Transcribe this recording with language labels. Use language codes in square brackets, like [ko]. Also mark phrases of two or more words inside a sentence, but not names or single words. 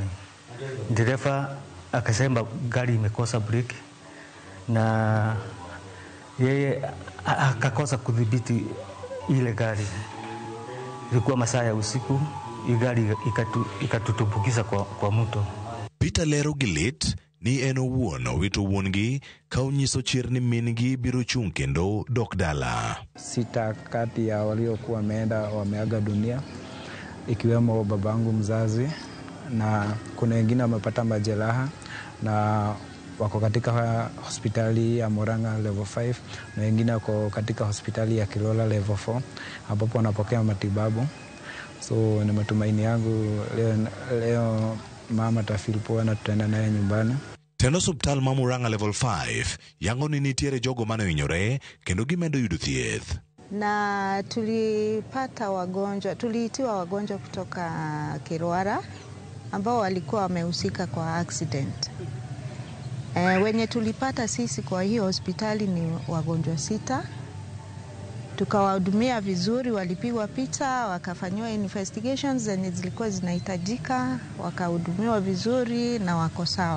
[sw] Dereva akasema gari imekosa breki na yeye akakosa kudhibiti ile gari. Ilikuwa masaa ya usiku, gari ikatutumbukiza kwa mto. [luo] Peter Lero Gilit ni eno wuono wito wuongi ka onyiso chir ni min-gi biro chung' kendo dok dala. [sw] 6 kati ya waliokuwa wameaga dunia, ikiwemo babangu mzazi, na kuna wengine wamepata majeraha na wako katika hospitali ya Murang'a level 5 na wengine wako katika hospitali ya Kilola level 4 ambapo wanapokea matibabu. So ni matumaini yangu leo mama tafeel poa na tutaenda naye nyumbani. [luo] Teno hospital ma Murang'a level 5 yango ni nitiere jogo mane ohinyore kendo gimedo yudo thieth. [sw] Na tuliitiwa wagonjwa kutoka Kirwara ambao walikuwa wamehusika kwa accident. Wenye tulipata sisi kwa hiyo hospitali ni wagonjwa 6. Tukawahudumia vizuri, walipigwa picha, wakafanywa investigations zenye zilikuwa zinahitajika, wakahudumiwa vizuri na wako sawa.